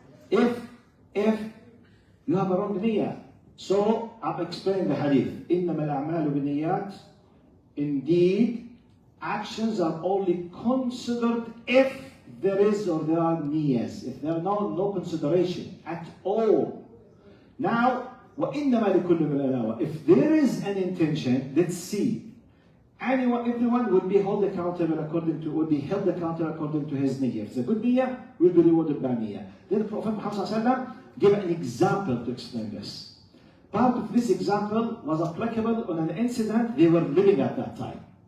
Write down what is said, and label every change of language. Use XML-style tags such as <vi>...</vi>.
<en>If you have a wrong niyyah. So, I'm explaining the hadith.</en> <ar>إِنَّمَا الْأَعْمَالُ بِالنِّيَّاتِ.</ar> <en>Indeed, actions are only considered if there is or there are niyyahs. If there are no consideration at all. Now,</en> <ar>وَإِنَّمَا لِكُلِّ مِنْ.</ar> <en>If there is an intention, let's see. Everyone will be held accountable according to his niyyah. If it's a good niyyah, will be rewarded by niyyah. Then the Prophet Muhammad gave an example to explain this. Part of this example was applicable on an incident they were living at that time.</en>